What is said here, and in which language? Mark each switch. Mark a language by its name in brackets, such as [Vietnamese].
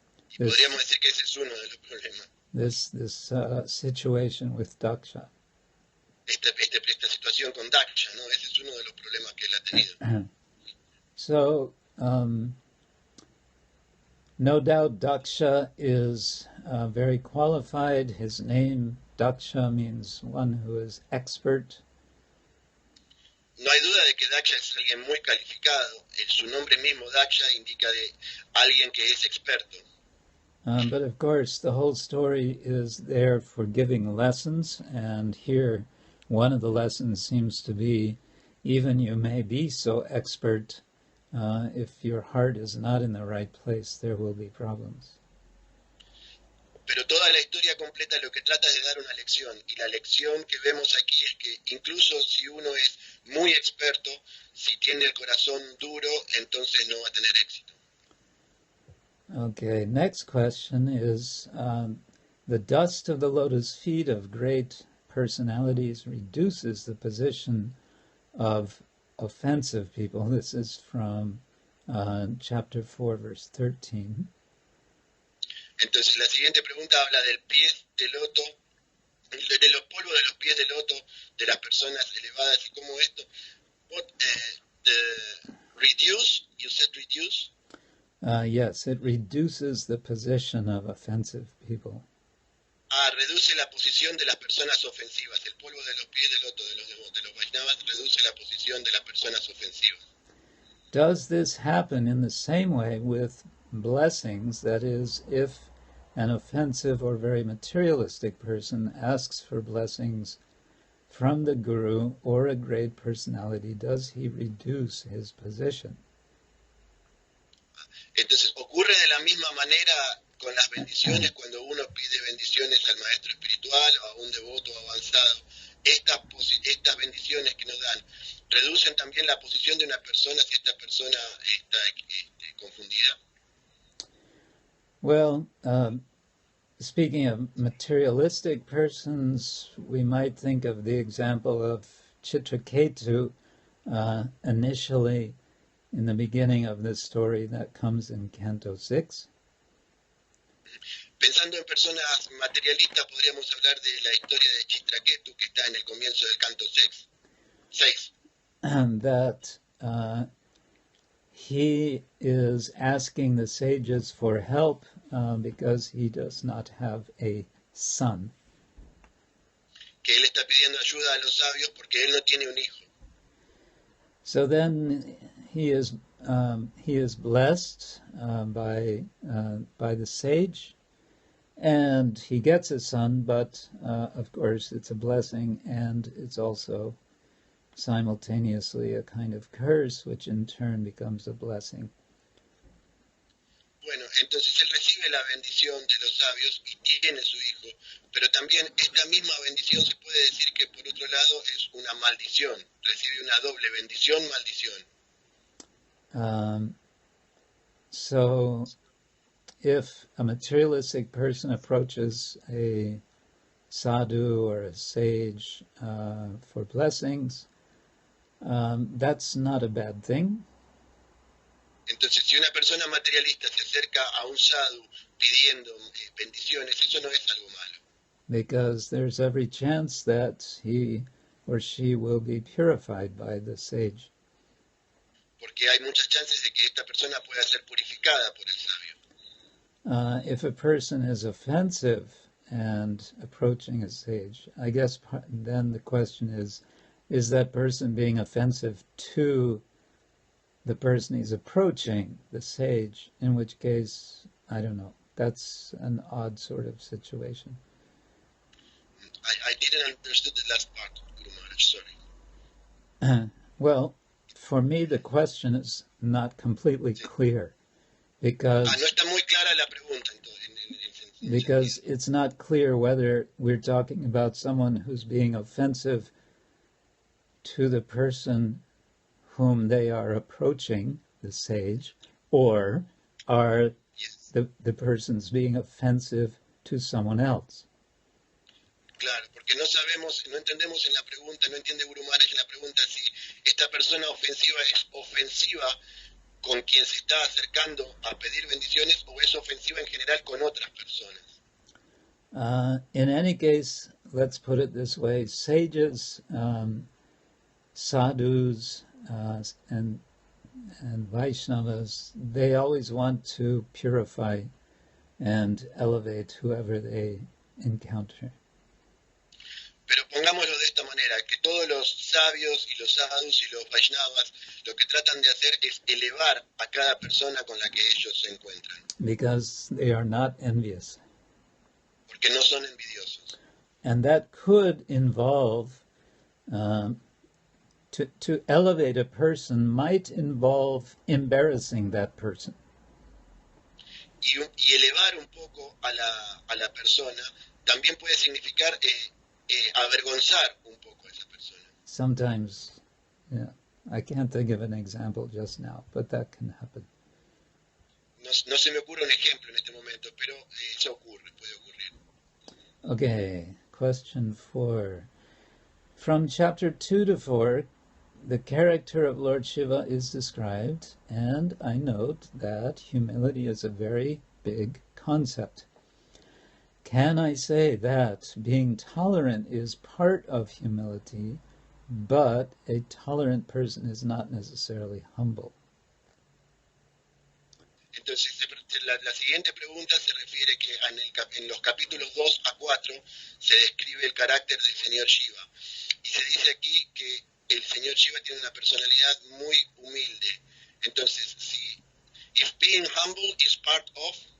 [Spanish] Y podríamos decir que ese es uno de los problemas. [English] This situation with Daksha. [Spanish] Esta situación con Daksha, ¿no? Ese es uno de los problemas que él ha tenido. [English] So, no doubt Daksha is very qualified. His name, Daksha, means one who is expert. [Spanish] No hay duda de que Daksha es alguien muy calificado. Su nombre mismo, Daksha, indica de alguien que es experto. [English] But of course, the whole story is there for giving lessons, and here one of the lessons seems to be, even you may be so expert, if your heart is not in the right place, there will be problems. [Spanish] Pero toda la historia completa lo que trata es de dar una lección, y la lección que vemos aquí es que incluso si uno es muy experto, si tiene el corazón duro, entonces no va a tener éxito. [English] Okay, next question is, the dust of the lotus feet of great personalities reduces the position of offensive people. This is from chapter 4, verse 13. [Spanish] Entonces la siguiente pregunta habla del pie de loto, de los polvos de los pies de loto de las personas elevadas y cómo esto. [English] What, the reduce, you said reduce? Yes, it reduces the position of offensive people. [Spanish] Reduce la posición de las personas ofensivas. El polvo de los pies del loto de los Vaishnavas reduce la posición de las personas ofensivas. [English] Does this happen in the same way with blessings? That is, if an offensive or very materialistic person asks for blessings from the Guru or a great personality, does he reduce his position? [Spanish] Entonces, ocurre de la misma manera con las bendiciones cuando uno pide bendiciones al maestro espiritual o a un devoto avanzado. Estas bendiciones que nos dan reducen también la posición de una persona si esta persona está confundida. [English] Well, speaking of materialistic persons, we might think of the example of Kshetra initially in the beginning of this story that comes in Canto 6. [Spanish] Pensando en personas materialistas, podríamos hablar de la historia de Kshetra que está en el comienzo del Canto 6. [English] And that he is asking the sages for help because he does not have a son. [Spanish] Que él está pidiendo ayuda a los sabios porque él no tiene un hijo. [English] So then he is blessed by the sage, and he gets a son. But of course, it's a blessing, and it's also simultaneously a kind of curse, which in turn becomes a blessing. [Spanish] Bueno, entonces él recibe la bendición de los sabios y tiene su hijo, pero también esta misma bendición se puede decir que por otro lado es una maldición, recibe una doble bendición, maldición. [English] So if a materialistic person approaches a sadhu or a sage for blessings, that's not a bad thing. [Spanish] Entonces, si una persona materialista se acerca a un sadhu pidiendo bendiciones, eso no es algo malo. [English] Because there's every chance that he or she will be purified by the sage. [Spanish] Porque hay muchas chances de que esta persona pueda ser purificada por el sabio. [English] If a person is offensive and approaching a sage, I guess then the question is that person being offensive to the person he's approaching, the sage, in which case, I don't know, that's an odd sort of situation. I didn't understand the last part, Guru Maharaj, sorry. Well, for me the question is not completely clear, because [Spanish] no está muy clara la pregunta, [English] because it's not clear whether we're talking about someone who's being offensive to the person whom they are approaching, the sage, or are the persons being offensive to someone else. [Spanish] Claro, porque no entendemos en la pregunta, no entiende Guru Maharaj en la pregunta si esta persona ofensiva es ofensiva con quien se está acercando a pedir bendiciones o es ofensiva en general con otras personas. [English] In any case, let's put it this way, sages, sadhus, and Vaishnavas, they always want to purify and elevate whoever they encounter. [Spanish] Pero pongámoslo de esta manera, que todos los sabios y los sadhus y los Vaishnavas lo que tratan de hacer es elevar a cada persona con la que ellos se encuentran. [English] Because they are not envious. [Spanish] Porque no son envidiosos. [English] And that could involve, to elevate a person might involve embarrassing that person. [Spanish] Y elevar un poco a la persona también puede significar avergonzar un poco a esa persona. [English] Sometimes, yeah, I can't think of an example just now, but that can happen. [Spanish] No se me ocurre un ejemplo en este momento, pero eso ocurre, puede ocurrir. [English] Okay, question 4. From chapter 2 to 4, the character of Lord Shiva is described, and I note that humility is a very big concept. Can I say that being tolerant is part of humility, but a tolerant person is not necessarily humble? [Spanish] Entonces, la siguiente pregunta se refiere que en los capítulos 2 a 4 se describe el carácter del señor Shiva. Y se dice aquí que el señor Shiva tiene una personalidad muy humilde. [English] Entonces, if being humble is part of...